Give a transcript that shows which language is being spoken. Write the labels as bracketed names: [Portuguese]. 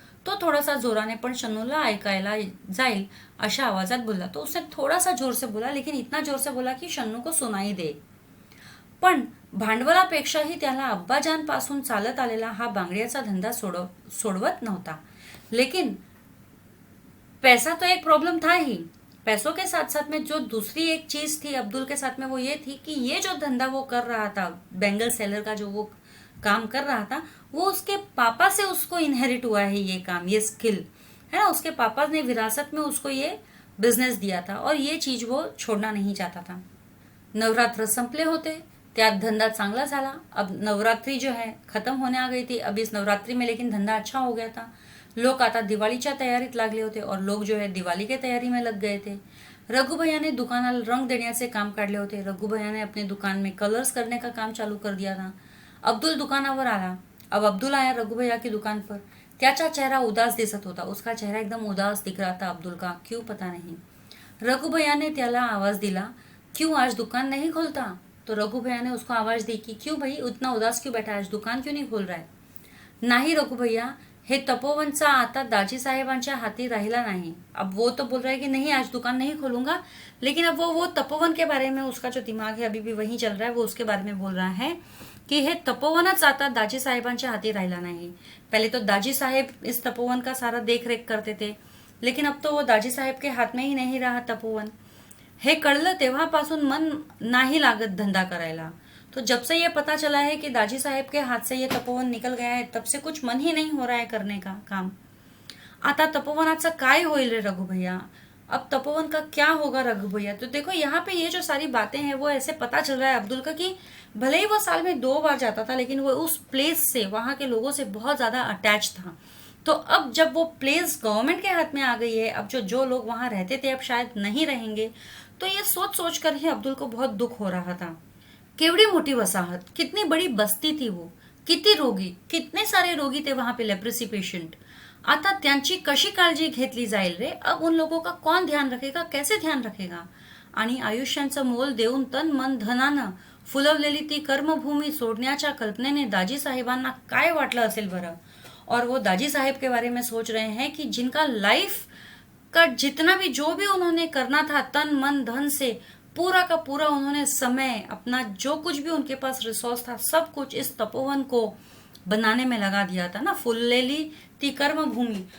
[Marathi] तो थोडासा जोराने पण शन्नूला ऐकायला जाईल अशा आवाजात बोलला। [Hindi] तो उसने थोड़ा सा जोर से बोला, लेकिन इतना जोर से बोला की शन्नू को सुनाई दे। [Marathi] पण भांडवलापेक्षाही त्याला अब्बाजान पासून चालत आलेला हा बांगड्याचा धंदा सोडवत नव्हता। [Hindi] लेकिन पैसा तो एक प्रॉब्लम था ही, पैसों के साथ साथ में जो दूसरी एक चीज थी अब्दुल के साथ में वो ये थी कि ये जो धंधा वो कर रहा था, बैंगल सेलर का जो वो काम कर रहा था, वो उसके पापा से उसको इनहेरिट हुआ है, ये काम, ये स्किल है ना, उसके पापा ने विरासत में उसको ये बिझनेस दिया था, और ये चीज वो छोड़ना नहीं चाहता था। [Marathi] नवरात्र संपले होते, त्यात धंधा चांगला झाला। [Hindi] अब नवरात्रि जो है खत्म होने आ गई थी, अब इस नवरात्रि में लेकिन धंधा अच्छा हो गया था। [Marathi] लोग आता दिवाळीच्या तयारीत लागले होते, [Hindi] और लोग जो है दिवाली के तैयारी में लग गए थे। [Marathi] रघु भैया ने दुकानाला रंग देण्याचे काम काढले होते, [Hindi] रघु भैया ने अपने दुकान में कलर्स करने का काम चालू कर दिया था। [Marathi] अब्दुल दुकानावर आला, [Hindi] अब अब्दुल आया रघु भैया की दुकान पर, [Marathi] त्याचा चेहरा उदास दिसत होता, [Hindi] उसका चेहरा एकदम उदास दिख रहा था अब्दुल का, क्यों पता नहीं। [Marathi] रघु भैया ने त्याला आवाज दिला, [Hindi] क्यों आज दुकान नहीं खोलता? तो रघु भैया ने उसको आवाज दी कि क्यों भाई उतना उदास क्यों बैठा है, आज दुकान क्यों नहीं खोल रहा है? [Marathi] नाही रघु भैया, हे तपोवनचा आता दाजी साहेबांच्या हाती राहिला नाही। [Hindi] अब वो तो बोल रहा है कि नहीं आज दुकान नहीं खोलूंगा, लेकिन अब वो तपोवन के बारे में उसका जो दिमाग है अभी भी वहीं चल रहा है, वो उसके बारे में बोल रहा है कि [Marathi] हे तपोवनच आता दाजी साहेबांच्या हाती राहिला नाही। [Hindi] पहले तो दाजी साहेब इस तपोवन का सारा देख रेख करते थे, लेकिन अब तो वो दाजी साहेब के हाथ में ही नहीं रहा तपोवन। [Marathi] हे कळलं तेव्हापासून मन नाही लागत धंधा करायला। [Hindi] तो जब से ये पता चला है कि दाजी साहेब के हाथ से ये तपोवन निकल गया है, तब से कुछ मन ही नहीं हो रहा है करने का काम। [Marathi] आता तपोवनाचं काय होईल रे रघु भैया, [Hindi] अब तपोवन का क्या होगा रघु भैया? तो देखो यहाँ पे ये जो सारी बातें हैं वो ऐसे पता चल रहा है अब्दुल का कि भले ही वो साल में 2 बार जाता था, लेकिन वो उस प्लेस से, वहां के लोगों से बहुत ज्यादा अटैच था। तो अब जब वो प्लेस गवर्नमेंट के हाथ में आ गई है, अब जो जो लोग वहां रहते थे अब शायद नहीं रहेंगे, तो ये सोच सोच कर ही अब्दुल को बहुत दुख हो रहा था। [Marathi] केवड़ी मोटी वसाहत, [Hindi] कितनी बड़ी बस्ती थी वो, [Marathi] किती रोगी, [Hindi] कितने सारे रोगी थे वहां पे, लेप्रेसी पेशंट। [Marathi] आता त्यांची कशी काळजी घेतली जाईल रे, [Hindi] अब उन लोगों का कौन ध्यान रखेगा, कैसे ध्यान रखेगा। [Marathi] आणि आयुष्यांचं मोल देऊन तन मन धनानं फुलवलेली ती कर्मभूमी सोडण्याच्या कल्पनेने दाजी साहेबांना काय वाटलं असेल बरं। [Hindi] और वो दाजी साहेब के बारे में सोच रहे हैं कि जिनका लाइफ का जितना भी जो भी उन्होंने करना था तन मन धन से, पूरा का पूरा उन्होंने समय अपना जो कुछ भी उनके पास रिसोर्स था सब कुछ इस तपोवन को बनाने में लगा दिया था ना, [Marathi] फुल्लेली ती कर्म भूमि।